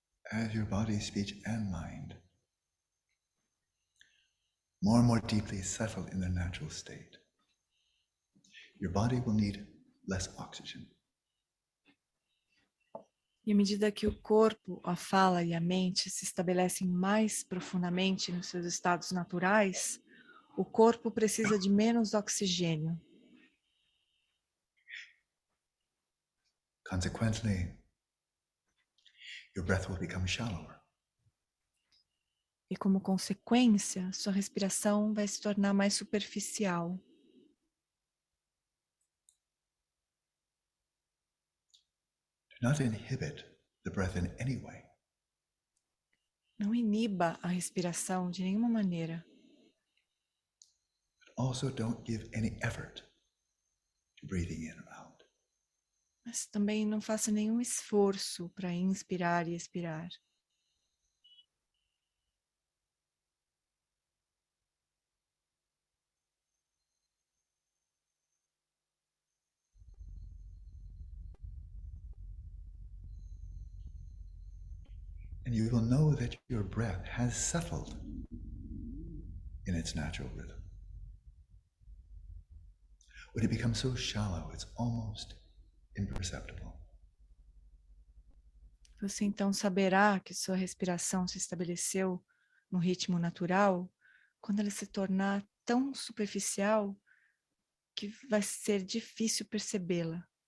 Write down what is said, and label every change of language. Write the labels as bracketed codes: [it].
[en] As your body, speech, and mind more and more deeply settle in their natural state, your body will need less oxygen. [pt] E à medida que o corpo, a fala e a mente se estabelecem mais profundamente nos seus estados naturais, o corpo precisa de menos oxigênio. [en] Consequently, your breath will become shallower. [pt] E como consequência, sua respiração vai se tornar mais superficial. [en] Do not inhibit the breath in any way. [pt] Não iniba a respiração de nenhuma maneira. [en] But also don't give any effort to breathing in or out. [pt] Mas também não faça nenhum esforço para inspirar e expirar. [en] And you will know that your breath has settled in its natural rhythm. When it becomes so shallow, it's almost imperceptible. [pt] Você então saberá que sua respiração se estabeleceu no ritmo natural quando ela se tornar tão superficial que vai ser difícil percebê-la.